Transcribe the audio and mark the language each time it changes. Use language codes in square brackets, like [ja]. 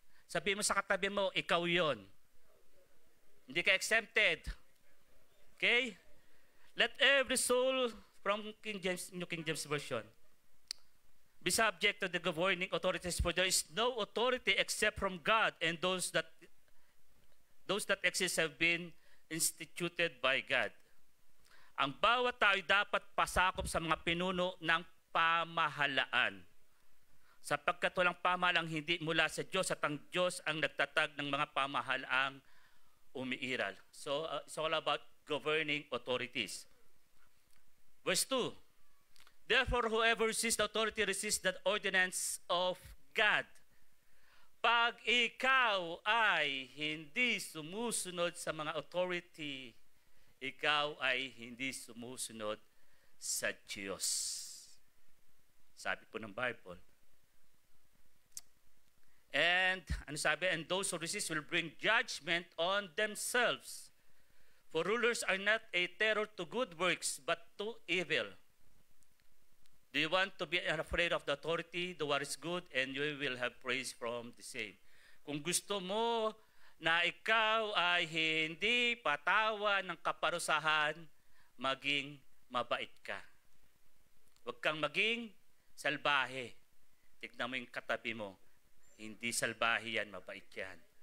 [tl] Sabi mo sa katabi mo, ikaw yon. Hindi ka exempted. Okay? [en] Let every soul, from New King James Version, be subject to the governing authorities, for there is no authority except from God, and those that exist have been instituted by God. [tl] Ang bawat tao dapat pasakop sa mga pinuno ng pamahalaan, sapagkat walang pamahalang hindi mula sa Diyos, at ang Diyos ang nagtatag ng mga pamahalaang umiiral. [en] So, it's all about governing authorities. Verse 2, therefore, whoever resists the authority resists the ordinance of God. [tl] Pag ikaw ay hindi sumusunod sa mga authority, ikaw ay hindi sumusunod sa Diyos. Sabi po ng Bible. [en] And, [tl] ano sabi? [en] And those who resist will bring judgment on themselves. For rulers are not a terror to good works, but to evil. Do you want to be afraid of the authority? Do what is good, and you will have praise from the same. [tl] Kung gusto mo na ikaw ay hindi patawan ng kaparusahan, maging mabait ka. Huwag kang maging salbahe. Tignan mo yung katabi mo. Hindi salbahe yan, mabait yan.